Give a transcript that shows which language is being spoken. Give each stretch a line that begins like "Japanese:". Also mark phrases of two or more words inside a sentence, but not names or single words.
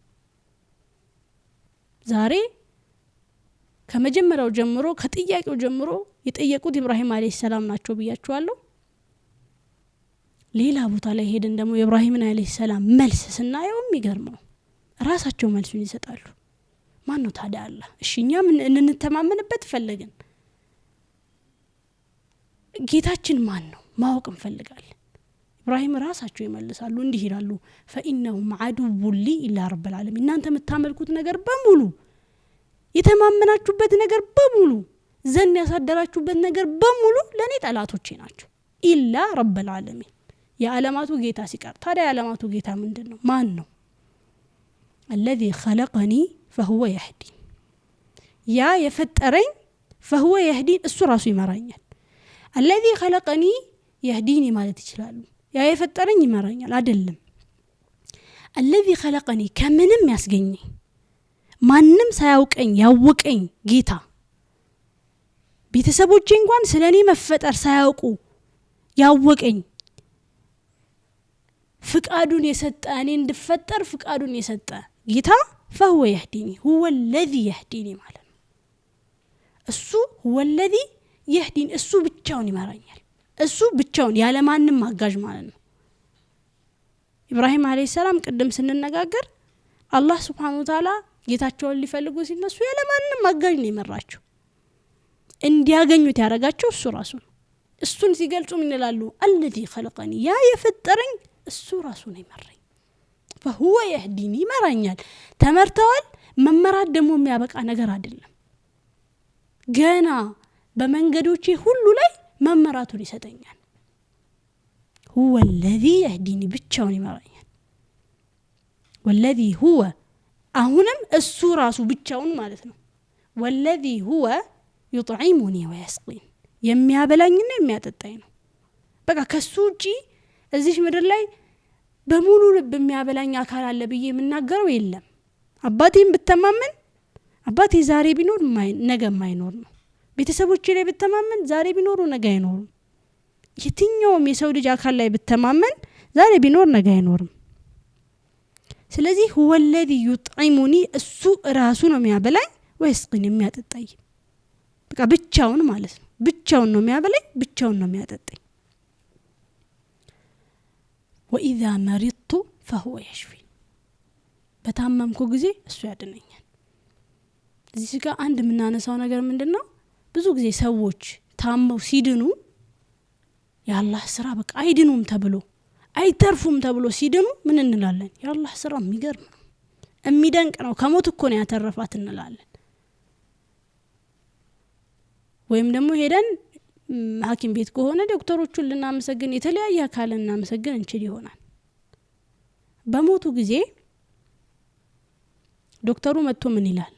Amharic: ዛሬ ከመጀመሪያው ጀምሮ ከጥያቄው ጀምሮ የጠየቁት ኢብራሂም
Arabic: عليه السلام
Amharic: ናቸው ብያችኋለሁ። ሌላ ቦታ ላይ ሄደን ደግሞ ኢብራሂም
Arabic: عليه السلام
Amharic: መልስ ስናየው የሚገርመው ራሳቸው መልሱን ይሰጣሉ። ማን ነው ታዲያ አላህ? እሺ እኛ ምን እንተማመንበት ፈለግን? ጌታችን ማን ነው ማወቅ እንፈልጋለን። ኢብራሂም ራሳቸው ይመልሳሉ፣ እንዲህ ይላሉ
Arabic: فإنهم عدو لي إلا رب العالمين።
Amharic: እናንተ የምታመልኩት ነገር በሙሉ የተማመናችሁበት ነገር በሙሉ ዘን ያሳደራችሁበት ነገር በሙሉ ለኔ ጠላቶቼ ናቸው።
Arabic: إلا رب العالمين
Amharic: የዓለማቱ ጌታ ሲቀር። ታዲያ የዓለማቱ ጌታ ምንድነው? ማን ነው?
Arabic: الذي خلقني فهو يهدين።
Amharic: ያ የፈጠረኝ
Arabic: فهو يهدين
Amharic: እሱ ራሱ ይመራኛል።
Arabic: الذي خلقني يهديني
Amharic: ማለት ይችላል። ያ የፈጠረኝ ይመራኛል አይደለም።
Arabic: الذي خلقني
Amharic: ከምንም ያስገኘኝ ማንንም ሳያውቀኝ ያወቀኝ ጌታ፣ ቤተሰቦቼ እንኳን ስለኔ መፈጠር ሳያውቁ ያወቀኝ፣ ፍቃዱን የሰጠ እኔ እንድፈጠር ፍቃዱን የሰጠ ጌታ
Arabic: فهو يهديني هو الذي يهديني
Amharic: ማለት ነው። እሱ
Arabic: هو الذي يهديني
Amharic: እሱ ብቻውን ይመራኛል። እሱ ብቻውን ያለ ማንንም አጋዥ ማለት ነው። ኢብራሂም
Arabic: عليه السلام
Amharic: ቀደም ስንነጋገር አላህ
Arabic: سبحانه وتعالى
Amharic: ጌታቸውን ሊፈልጉ ሲነሱ ያለ ማንንም አጋዥ ነው ይመራቸው። እንዲያገኙት ያረጋቸው እሱ ራሱ ነው። እሱን ሲገልጹ ምን ይላሉ?
Arabic: الذي خلقني
Amharic: ያ የፈጠረኝ እሱ ራሱ ነው ይመራኝ።
Arabic: فهو يهديني
Amharic: ይመራኛል። ተመርተዋል። መመራት ደግሞ የሚያበቃ ነገር አይደለም። ገና በመንገዶቼ ሁሉ ላይ መመራቱን ይሰጠኛል።
Arabic: هو الذي يهديني
Amharic: ብቻውን ይመራኛል። والذي هو አሁንም እሱ ራሱ ብቻውን ማለት ነው።
Arabic: والذي هو يطعمني ويسقين
Amharic: የሚያበላኝና የሚያጠጣኝ ነው። በቃ ከሱ ውጪ እዚህ ምድር ላይ በሙሉ ልብ የሚያበላኝ አካል አለ ብዬ የምናገረው የለም። አባቴን ብተማመን አባቴ ዛሬ ቢኖር ነገ ማይኖር ነው። ቤተሰቦቼ ላይ ብተማመን ዛሬ ቢኖሩ ነገ አይኖርም። የትኛውም የሰው ልጅ አካል ላይ ብተማመን ዛሬ ቢኖር ነገ አይኖርም። ስለዚህ
Arabic: هو الذي يطعمني
Amharic: እሱ ራሱ ነው የሚያበላኝ ወይስቅን የሚያጠጣኝ። በቃ ብቻውን ማለት ነው። ብቻውን ነው የሚያበላኝ፣ ብቻውን ነው የሚያጠጣኝ።
Arabic: وإذا مرضت فهو يشفين
Amharic: በታመምኩ ጊዜ እሱ ያድነኛል። እዚህ ጋር አንድ የምናነሳው ነገር ምንድነው? ብዙ ጊዜ ሰዎች ታመው ሲድኑ የአላህ ስራ በቃ አይድኑም ተብሎ አይተርፉም ተብሎ ሲድኑ ምን እንላለን? የአላህ ስራ የሚገርም ነው፣ የሚደንቅ ነው፣ ከሞት እኮ ነው ያተረፋት እንላለን። ወይም ደግሞ ሄደን ሐኪም ቤት ከሆነ ዶክተሮቹን ልናመሰግን የተለያየ አካል ልናመሰግን እንችል ይሆናል። በሞቱ ጊዜ ዶክተሩ መጥቶ ምን ይላል?